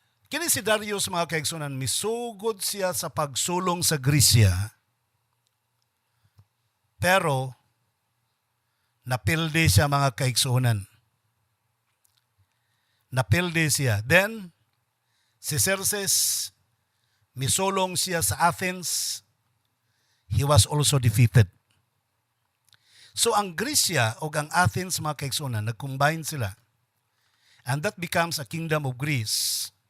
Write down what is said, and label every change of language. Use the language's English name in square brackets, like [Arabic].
[Cebuano] Kini si Darius mga kaigsunan, misugod siya sa pagsulong sa Grisya, pero napildi siya mga kaigsunan. Napildi siya. [English] Then, [Cebuano] si Xerxes, misulong siya sa Athens, [English] he was also defeated. [Cebuano] So ang Grisya o ang Athens mga kaigsunan, nag-combine sila. [English] And that becomes a kingdom of Greece.